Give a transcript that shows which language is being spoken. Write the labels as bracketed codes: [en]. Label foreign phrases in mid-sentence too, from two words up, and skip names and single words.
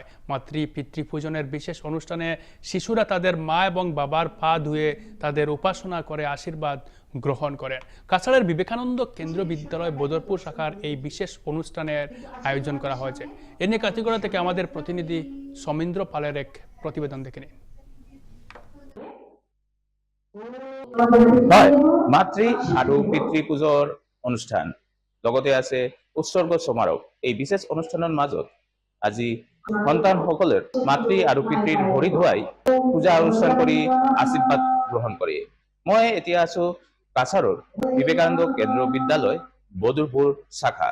[bn] পিতৃপূজনের বিশেষ অনুষ্ঠানে শিশুরা তাদের মা এবং বাবার পা ধুয়ে তাদের উপাসনা করে আশীর্বাদ গ্রহণ করেন। কাছাড়ের বিবেকানন্দ কেন্দ্র বিদ্যালয় বদরপুর শাখার এই বিশেষ অনুষ্ঠানের আয়োজন করা হয়েছে। এ নিয়ে কাটিগড়া থেকে আমাদের প্রতিনিধি সমীন্দ্র পালের এক প্রতিবেদন দেখে নিন। [as] হয় মাতৃ আৰু পিতৃ পূজৰ অনুষ্ঠান লগতে আছে উৎসৰ্গ সমাৰোহ। এই বিশেষ অনুষ্ঠানৰ মাজত আজি সন্তানসকলৰ মাতৃ আৰু পিতৃৰ ভৰি ধুৱাই পূজা অনুষ্ঠান কৰি আশীৰ্বাদ গ্ৰহণ কৰে। মই এতিয়া আছো কাছাৰৰ বিবেকানন্দ কেন্দ্ৰ বিদ্যালয় বদৰপুৰ শাখাত।